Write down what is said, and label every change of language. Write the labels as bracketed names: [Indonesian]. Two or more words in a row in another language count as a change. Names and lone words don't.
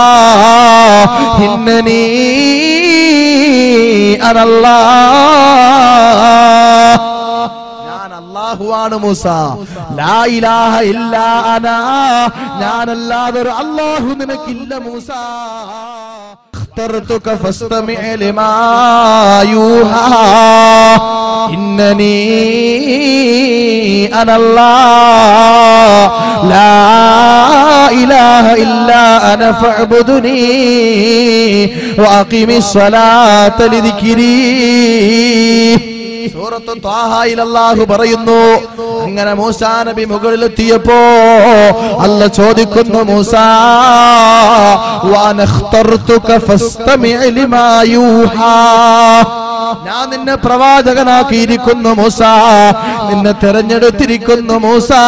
[Arabic] إنني أنا الله, [Malayalam] അല്ലാഹുവാണ് മൂസ. [Arabic] لا إله إلا أنا, [Malayalam] ഞാനല്ലാതെ ഒരു അല്ലാഹു നിനക്കില്ല മൂസ. [Arabic] اخترتك فاستمع لما يوحى إنني أنا الله لا إله إلا أنا فاعبدني وأقم الصلاة لذكري. [Malayalam] സൂറത്തു ത്വാഹയിൽ അല്ലാഹു പറയുന്നു. അങ്ങനെ മൂസാ നബി മുകളിലെത്തിയപ്പോ അല്ലാഹ് ചോദിക്കുന്നു, മൂസാ [Arabic] وأنا اخترتك فاستمع لما يوحى. [Malayalam] ഞാൻ നിന്നെ പ്രവാചകനാക്കിയിരിക്കുന്നു മൂസാ, നിന്നെ തെരഞ്ഞെടുത്തിരിക്കുന്നു മൂസാ.